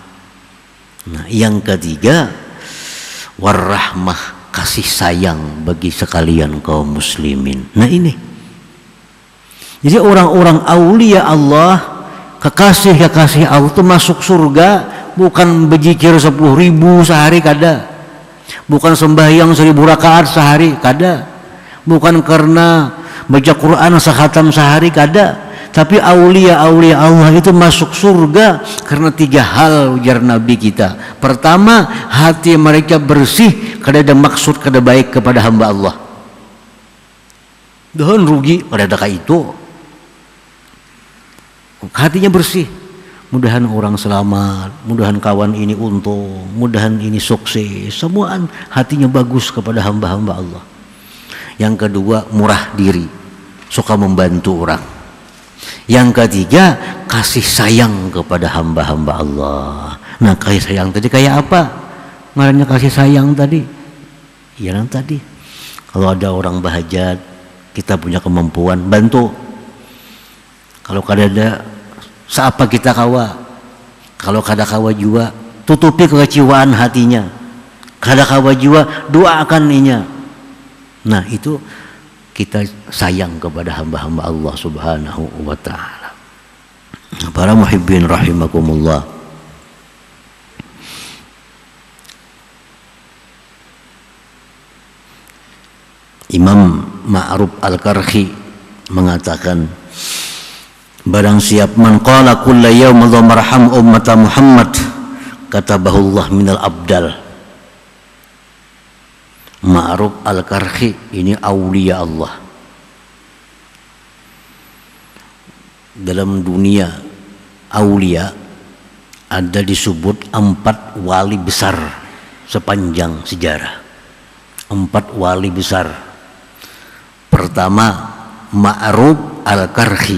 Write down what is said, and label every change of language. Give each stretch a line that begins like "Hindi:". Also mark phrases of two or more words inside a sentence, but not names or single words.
Indonesian: Nah, yang ketiga, warahmah, kasih sayang bagi sekalian kaum muslimin. Nah ini, jadi orang-orang aulia Allah, kekasih-kekasih Allah itu masuk surga bukan berzikir 10.000 sehari,
Banjar: kada.
Indonesian: Bukan sembahyang 1000 rakaat sehari, kada. Bukan karena baca Quran sekhatam sehari, kada. Tapi aulia-aulia Allah itu masuk surga karena 3 hal, ujar Nabi kita.
Banjar: Pertama, hati mereka bersih, kada ada maksud kada baik kepada hamba Allah. Dan rugi pada daka itu. Hatinya bersih.
Indonesian: Mudahan orang selamat, mudahan kawan ini untung, mudahan ini sukses. Semua hatinya bagus kepada hamba-hamba Allah. Yang kedua, murah diri, suka membantu orang. Yang ketiga, kasih sayang kepada hamba-hamba Allah.
Banjar: Nah, kasih sayang tadi kayak apa? Ngarannya kasih sayang tadi, ya yang tadi. Kalau ada orang bahajat, kita punya kemampuan, bantu. Kalau kada ada, seapa kita kawa. Kalau kada kawa juga, tutupi kekecewaan hatinya. kada kawa jiwa doakan inya.
Indonesian: Nah itu kita sayang kepada hamba-hamba Allah
Arabic: سبحانه وتعالى.
Indonesian: Para muhibbin rahimakumullah, Imam Ma'ruf Al-Karhi mengatakan, barang siap
Arabic: من قال كل يوم اللهم ارحم أمة محمد كتبه الله من الأبدال.
Indonesian: Ma'ruf Al-Karhi ini aulia Allah. Dalam dunia aulia ada disebut 4 wali besar sepanjang sejarah. 4 wali besar. Pertama Ma'ruf Al-Karhi.